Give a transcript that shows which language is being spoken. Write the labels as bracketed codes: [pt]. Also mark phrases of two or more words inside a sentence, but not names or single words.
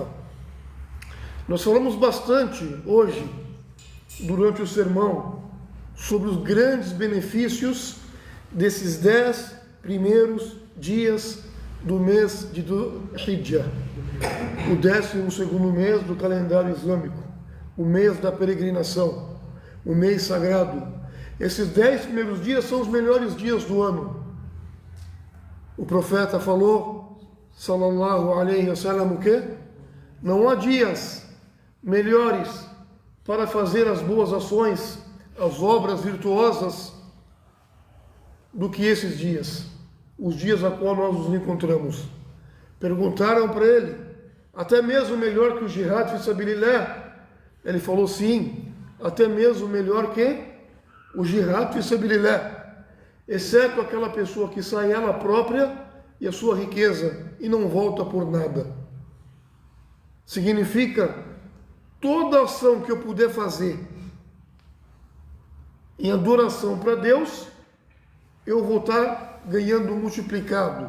[pt] Nós falamos bastante hoje, durante o sermão, sobre os grandes benefícios desses 10 primeiros dias do mês de Dhul-Hijjah, o 12º mês do calendário islâmico, o mês da peregrinação, o mês sagrado. Esses 10 primeiros dias são os melhores dias do ano. O profeta falou, [ar] sallallahu alaihi wasallam, [pt] o quê? Não há dias melhores para fazer as boas ações, as obras virtuosas, do que esses dias, os dias a qual nós nos encontramos. Perguntaram para ele, até mesmo melhor que o [ar] jihad fi sabilillah? [pt] Ele falou, sim, até mesmo melhor que o [ar] jihad fi sabilillah, [pt] exceto aquela pessoa que sai ela própria e a sua riqueza e não volta por nada. Significa, toda ação que eu puder fazer em adoração para Deus, eu vou estar ganhando multiplicado.